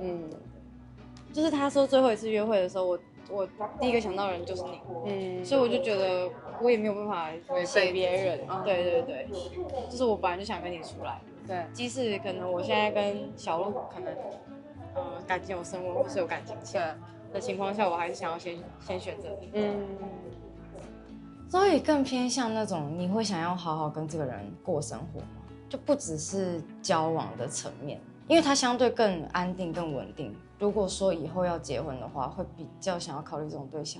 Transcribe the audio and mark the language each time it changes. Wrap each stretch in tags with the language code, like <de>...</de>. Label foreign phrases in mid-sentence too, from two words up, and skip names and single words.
<zh>就是他說最後一次約會的時候，我第一個想到的人就是你，所以我就覺得我也沒有辦法寫別人。对，就是我本來就想跟你出来。对，即使可能我现在跟小鹿可能感情有升溫或是有感情的情況下，我還是想要先選擇你。所以更偏向那種你會想要好好跟這個人過生活嗎？就不只是交往的層面，因為他相對更安定、更穩定。如果說以後要結婚的話，會比較想要考慮這種對象。</zh>